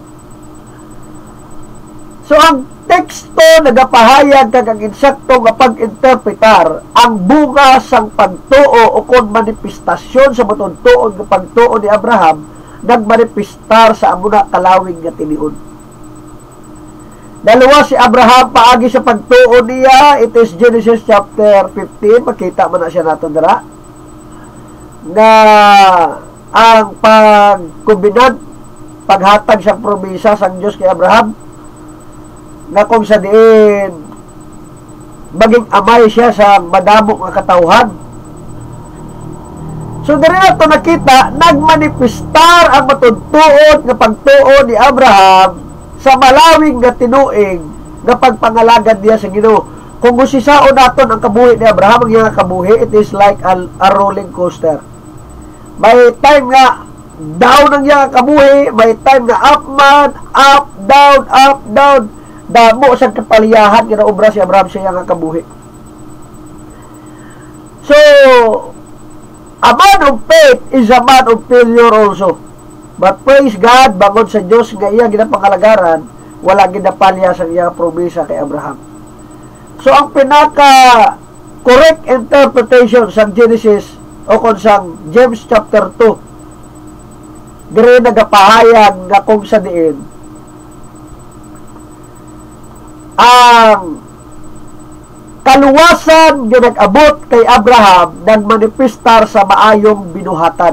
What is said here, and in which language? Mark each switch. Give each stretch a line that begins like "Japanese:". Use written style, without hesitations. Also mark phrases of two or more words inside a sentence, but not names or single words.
Hiligaynon: So ang teksto nagapahayag kag ang insakto nga pag-interpretar ang bunga sang pagtuo o kon manifestasyon sa matudtuon nga pagtuo ni Abraham nagmanifestar sa amuna kalawig nga tinion. Dalawa si Abraham paagi sa pagtuo niya,
English: it is Genesis chapter 15,
Hiligaynon: makita man na siya nato dira na ang pagkumbinat paghatag sa promesa sang Dios kay Abraham na kung sa diin maging amay siya sa madamo nga katawhan. So diri nato nakita nagmanifestar ang matudtuon nga pagtuo ni Abraham sa malawig nga tinuig nga pagpangalagad niya sa Ginoo. Kung gusisaon naton ang kabuhi ni Abraham, ang iyang kabuhi,
English: it is like a rolling coaster.
Hiligaynon: May time nga down ang iyang kabuhi, may time nga up man, up, down, damo sa kapaliyahan nga obra si Abraham sa iyang kabuhi.
English: So, a man of faith is a man of failure also. But praise God,
Hiligaynon: bangod sa Diyos nga iya ginapangalagaran, wala ginapalya sa iyang promesa kay Abraham. So, ang pinaka
English: correct interpretation
Hiligaynon: sa Genesis o kung sa James chapter 2, dire nagapahayag nga kung sa diin ang kaluwasan nga nag-abot kay Abraham nagmanifestar sa maayong binuhatan.